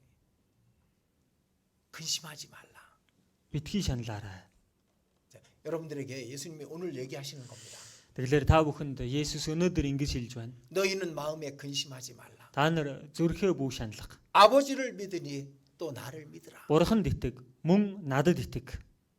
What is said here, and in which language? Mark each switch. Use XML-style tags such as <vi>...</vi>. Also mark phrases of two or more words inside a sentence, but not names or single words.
<ko>근심하지 말라.</ko> <mn>Битгий шаналаарай.</mn> <ko>자, 여러분들에게 예수님이 오늘 얘기하시는 겁니다.</ko> <mn>Тэгэхээр та бүхэнд Есүс өнөөдөр ингэж хэлж байна.</mn> <ko>너희는 마음에 근심하지 말라.</ko> <mn>Та нар зүрхээ бүү шаналга.</mn> <ko>아버지를 믿으니 또 나를 믿으라.</ko> <mn>Бурханд итэг, мөн надад итэг.</mn>